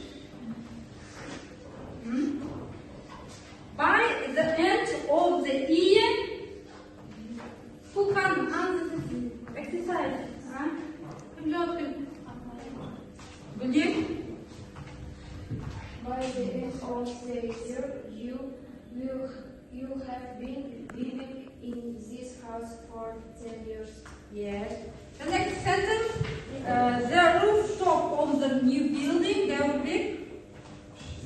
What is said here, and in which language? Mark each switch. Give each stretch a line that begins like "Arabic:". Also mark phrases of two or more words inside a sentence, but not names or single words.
English: By the end of the year, who can answer this exercise?
Kazakh: Кім жауап береді? Білем.
English: By the end of the year, you have been living in this house for 10 years. Yes. The next sentence. The rooftop of the new building, there will be.